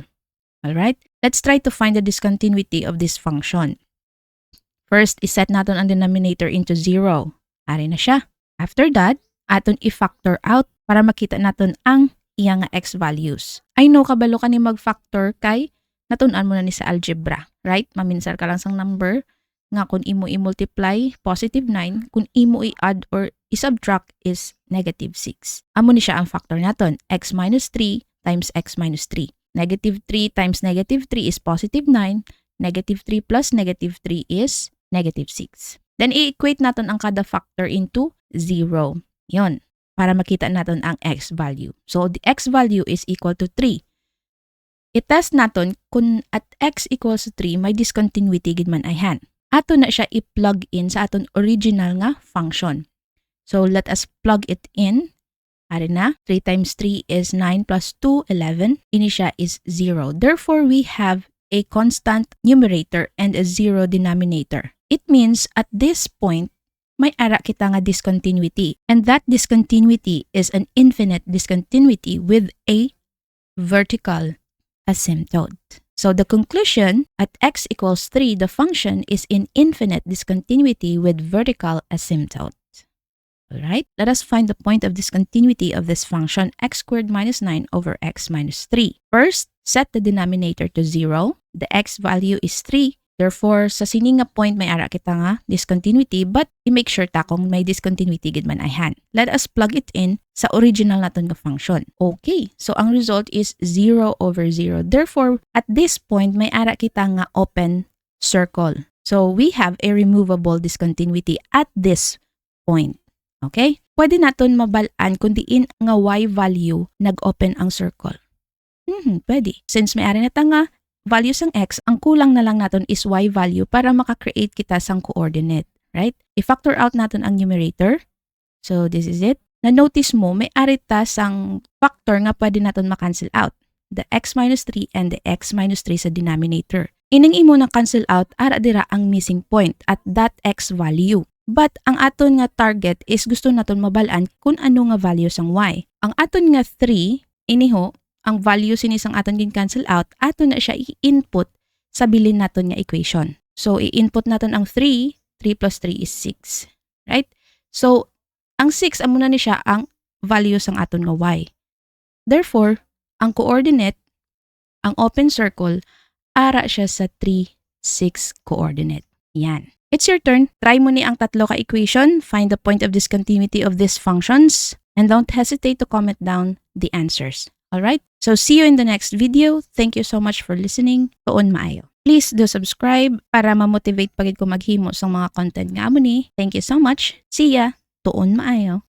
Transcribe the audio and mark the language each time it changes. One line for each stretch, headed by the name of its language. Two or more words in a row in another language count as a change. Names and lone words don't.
English: Alright? Let's try to find the discontinuity of this function. First,
Filipino: iset natin ang
English: denominator into
Filipino: 0.
Hiligaynon: Ari na siya.
English: After that,
Hiligaynon: aton i-factor out para makita natin ang iyang x values.
English: I know
Hiligaynon: kabalo ka ni mag-factor kay natunan mo na ni sa algebra. Right? Maminsar ka lang sang number nga kung imo i-multiply, positive 9. Kung imo i-add or i-subtract is negative 6. Amo ni siya ang factor naton.
English: X minus 3 times x minus 3. Negative 3 times negative 3 is positive 9. Negative 3 plus negative 3 is negative 6. Then,
Filipino: i-equate natin ang kada
English: factor into
Filipino: 0. Yon, para makita natin ang x value.
English: So, the x value is equal to 3.
Filipino: I-test natin kung
English: at x equals to
Filipino: 3,
Hiligaynon: may discontinuity gid man ayhan. Ato na siya i-plug in sa aton original nga function.
English: So, let us plug it in.
Hiligaynon: Ari na,
English: 3 times 3 is 9 plus 2, 11.
Hiligaynon: Ini siya is 0.
English: Therefore, we have a constant numerator and a 0 denominator. It means at this point,
Hiligaynon: may ara kita nga discontinuity.
English: And that discontinuity is an infinite discontinuity with a vertical asymptote. So the conclusion, at x equals 3, the function is in infinite discontinuity with vertical asymptote. Alright, let us find the point of discontinuity of this function x squared minus 9 over x minus 3. First, set the denominator to 0. The x value is 3. Therefore,
Hiligaynon: sa sini nga point may ara kita nga discontinuity, but i-make sure ta kung may discontinuity gid man ayhan.
English: Let us plug it in sa original
Hiligaynon: naton nga
English: function. Okay, so ang result is 0 over 0. Therefore, at this point
Hiligaynon: may ara kita nga
English: open circle. So we have a removable discontinuity at this point.
Hiligaynon: Okay? Pwede naton mabalaan kung diin nga y value nag-open ang circle. Pwede. Since may ari na ta nga values ng x,
Filipino: ang kulang na lang natin
Hiligaynon: is y value para makakreate kita sang coordinate,
English: right?
Filipino: I-factor out natin ang numerator.
English: So, this is it.
Hiligaynon: Na-notice mo, may arita sang factor nga pwede natin makancel out.
English: The x minus 3 and the x minus 3 sa denominator.
Hiligaynon: Ining imo na cancel out, ara dira ang missing point
English: at that x value.
Hiligaynon: But ang aton nga target is gusto naton mabalaan kung ano nga value sang y. Ang aton nga 3, iniho, ang value sinis ang aton gin-cancel out, aton na siya i-input sa bilin naton nga equation. So, i-input naton ang 3 plus 3 is 6. Right? So, ang 6, amo na ni siya ang value sang aton nga y. Therefore, ang coordinate, ang
English: open circle,
Hiligaynon: ara siya sa 3, 6 coordinate.
Filipino: Yan.
English: It's your turn. Try
Hiligaynon: mo ni ang tatlo ka
English: equation, find the point of discontinuity of these functions, and don't hesitate to comment down the answers. Alright? So see you in the next video. Thank you so much for listening.
Hiligaynon: Tuon maayo.
English: Please do subscribe
Hiligaynon: para ma-motivate pagid ko maghimo sa mga content nga amo ni.
English: Thank you so much. See ya.
Hiligaynon: Tuon maayo.